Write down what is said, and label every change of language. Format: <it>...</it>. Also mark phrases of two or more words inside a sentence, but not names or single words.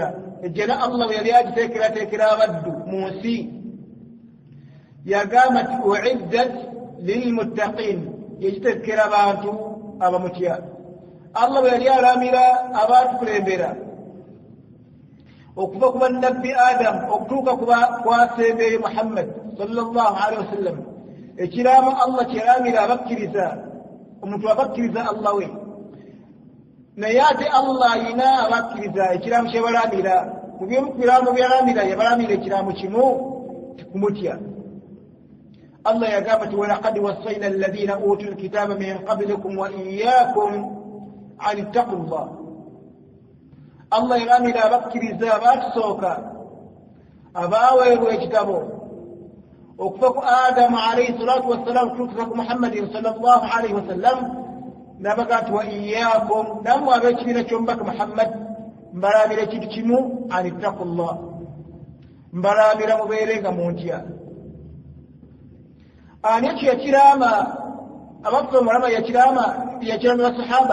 <lg>ejjana Allah bwe yali agiteekerateekera abaddu mu nsi yagamba nti</lg> <ar>أعدت للمتقين,</ar> <lg>yegiteekera abantu abamutya. Allah bwe yali alamira abantu kulembera okuva ku bannabbi Adamu okutuuka kwasembeyo Muhammad</lg> <ar>صلى الله عليه وسلم,</ar> <lg>ekiraamo Allah kyeramira abakkiriza, omuntu abakkiriza Allah we. naye ate Allah ayina abakkiriza ekiraamo kyebalamira. mu byemu ku biraamo byalamira yabalamira ekiraamo kimu, tikumutya. Allah yagamba nti</lg> <ar>ولقد وصينا الذين أوتوا الكتاب من قبلكم وإياكم أن اتقوا الله.</ar> <lg>Allah yalamira abakkiriza abatusooka abaaweebwa ekitabo okuva ku Adamu</lg> <ar>عليه الصلاة والسلام</ar> <lg>okutuuka ku Muhammadin</lg> <ar>صلى الله عليه وسلم,</ar> <lg>nabaga nti</lg> <ar>وإياكم,</ar> <lg>nammwe ab'ekibiina ky'omubaka Muhammad mbalamira ekintu kimu,</lg> <ar>أن اتقوا الله,</ar> <lg>mbalamira mubeerenga muntya. ani ekyo yakiraama abaffe omulama yakiramira sahaba?</lg>